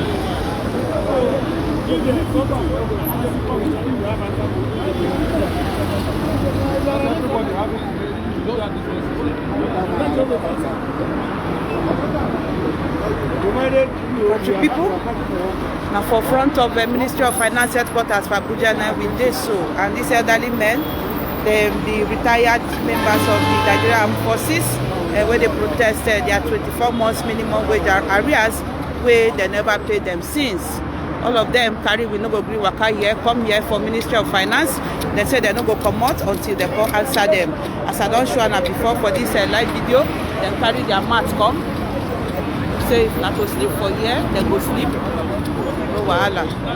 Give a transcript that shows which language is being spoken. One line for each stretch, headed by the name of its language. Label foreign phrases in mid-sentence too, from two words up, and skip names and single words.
Nigerian Pidgin: Country people now for front of the Ministry of Finance headquarters for Abuja now with this so and these elderly men, the retired members of the Nigeria Armed Forces. Where they protest their 24 months minimum wage arrears where they never paid them since. All of them carry we no go gree waka here, come here for Ministry of Finance. They say they no go come out until they go answer them. As I don't show now before for this live video, they carry their mat come. Say if not to sleep for here, they go sleep. No wahala.